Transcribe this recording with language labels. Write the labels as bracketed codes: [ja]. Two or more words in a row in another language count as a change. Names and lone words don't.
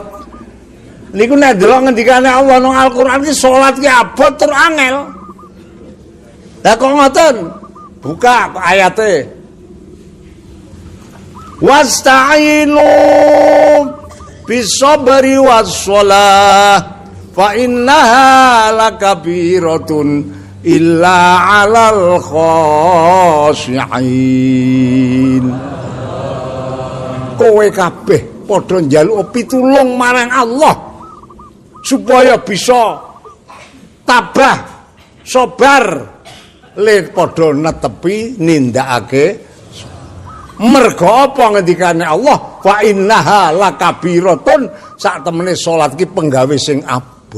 [jv] Niku nek delok ngendikane Allah nang Al-Qur'an iki salat ki abot tur angel. Lah kok ngoten? Buka kok ayate. [ar] واستعينوا بالصبر والصلاة فإنها لكبيرة إلا على الخاشعين. [jv] Kowe kabeh padha njaluk pitulung marang Allah supaya bisa tabah sabar le padha netepi nindakake. Mergo apa ngendikane Allah [ar] فإنها لكبيرة, [jv] sak temene salat ki penggawe sing abot.